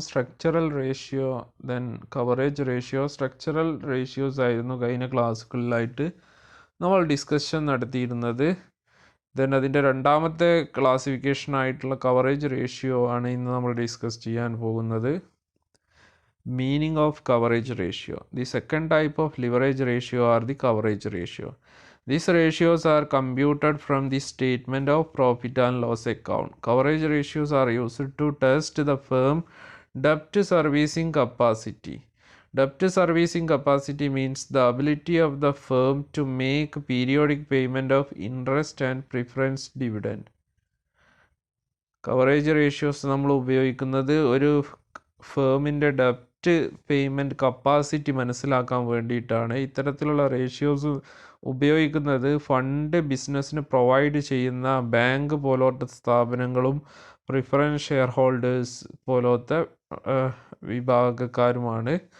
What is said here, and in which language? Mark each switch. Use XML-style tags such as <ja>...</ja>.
<ml>Structural ratio, then coverage ratio. Structural ratios ആയിരുന്നു കഴിഞ്ഞ ക്ലാസ്സുകളിലായിട്ട് നമ്മൾ ഡിസ്കഷൻ നടത്തിയിരുന്നത്. ദെൻ അതിൻ്റെ രണ്ടാമത്തെ ക്ലാസിഫിക്കേഷൻ ആയിട്ടുള്ള കവറേജ് റേഷ്യോ ആണ് ഇന്ന് നമ്മൾ ഡിസ്കസ് ചെയ്യാൻ പോകുന്നത്.</ml> <en>Meaning of coverage ratio. The second type of leverage ratio are the coverage ratio. These ratios are computed from the statement of profit and loss account. Coverage ratios are used to test the firm debt servicing capacity. Debt servicing capacity means the ability of the firm to make periodic payment of interest and preference dividend.</en> <ml>Coverage ratios നമ്മൾ ഉപയോഗിക്കുന്നത് ഒരു ഫേമിൻ്റെ ഡെപ്റ്റ് payment capacity മനസ്സിലാക്കാൻ വേണ്ടിയിട്ടാണ്. ഇത്തരത്തിലുള്ള ratios ഉപയോഗിക്കുന്നത് fund ബിസിനസ്സിന് provide ചെയ്യുന്ന bank പോലത്തെ സ്ഥാപനങ്ങളും പ്രിഫറൻസ് ഷെയർ ഹോൾഡേഴ്സ് പോലത്തെ വിഭാഗക്കാരുമാണ്.</ml>